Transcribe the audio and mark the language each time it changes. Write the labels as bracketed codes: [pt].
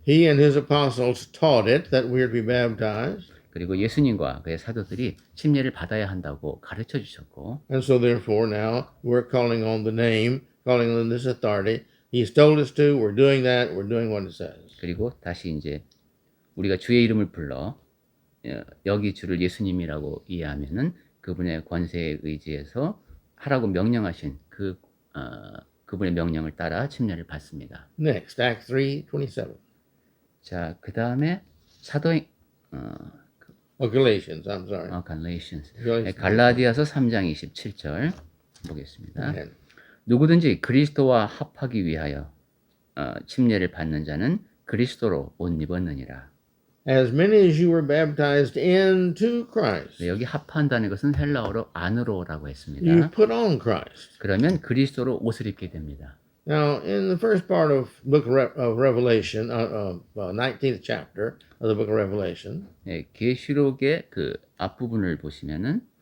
[en] He and His apostles taught it that we're to be baptized. [ko] 그리고 예수님과 그의 사도들이 침례를 받아야 한다고 가르쳐 주셨고 [en] And so therefore now we're calling on the name, calling on this authority. He's told us to. We're doing that. We're doing what it says. [ko] 그리고 다시 이제 우리가 주의 이름을 불러 여기 주를 예수님이라고 이해하면은 그분의 권세에 의지해서 하라고 명령하신 그분의 명령을 따라 침례를 받습니다. [en] Next, Acts 3:27. [ko] 자, 그 다음에 사도행 [en] Galatians. I'm sorry. [ko] 갈라디아서 [en] Galatians. [ko] 갈라디아서 3장 27절 보겠습니다. Okay. 누구든지 그리스도와 합하기 위하여 침례를 받는 자는 그리스도로 옷 입었느니라. [en] as many as you were baptized into Christ. [ko] 네, 여기 합한다는 것은 헬라어로 안으로라고 [en] You [ko] 했습니다. [en] put on Christ. [ko] 그러면 그리스도로 옷을 입게 됩니다. [en] Now, in the first part of book of Revelation, 19th chapter of the book of Revelation, [ko] 네, 계시록의 그 앞부분을 보시면은